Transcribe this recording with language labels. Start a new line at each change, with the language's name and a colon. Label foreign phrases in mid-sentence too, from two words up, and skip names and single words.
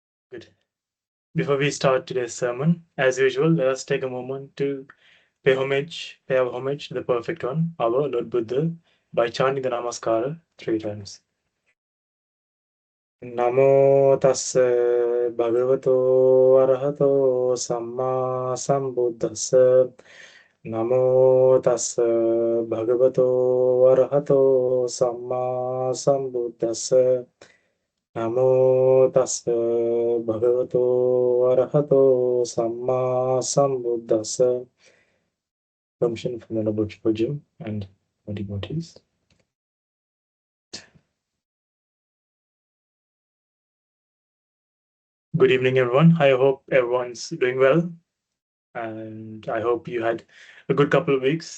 English: Good. Before we start today's sermon, as usual, let us take a moment to pay our homage to the Perfect One, our Lord Buddha, by chanting the Namaskara 3 times.
Pali: Namo tassa bhagavato arahato samma sambuddhassa. Namo tassa bhagavato arahato samma sambuddhassa. Namo tassa bhagavato arahato samma sambuddhassa.
English: Permission from the Noble Triple Gym and my devotees. Good evening, everyone. I hope everyone's doing well, and I hope you had a good couple of weeks.